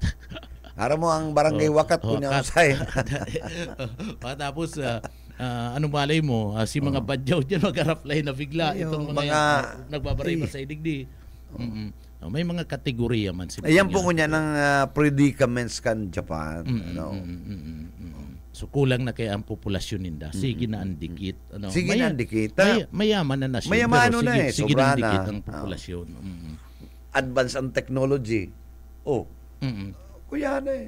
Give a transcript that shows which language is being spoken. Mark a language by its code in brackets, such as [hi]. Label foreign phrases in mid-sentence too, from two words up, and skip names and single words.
[bik] Araw mo ang Barangay Wakat ko niya usay. Tapos, ano malay mo, si mga badyaw dyan mag-apply na bigla. Itong mga nagbabaray pa sa idigdi. May mga kategorya man sila. Ayan po niya ng predicaments kan Japan. So kulang na kaya ang populasyon ninda. Sige na ang dikit. Sige na ang dikit. Mayaman na siya. Mayaman na sige na ang dikit ang populasyon. Advance ang technology. Kuya na